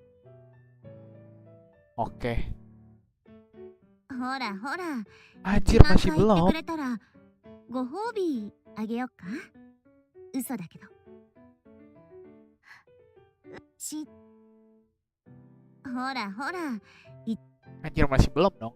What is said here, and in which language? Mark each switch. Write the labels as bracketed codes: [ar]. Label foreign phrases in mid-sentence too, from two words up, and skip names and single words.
[id] Oke. [ja] ほら [id] Anjir [ja] 1万 [id] masih [ja] 回言って [id] belum. [ja] くれたらご褒美あげようか。嘘だけど。ほら [id] Anjir masih belum dong.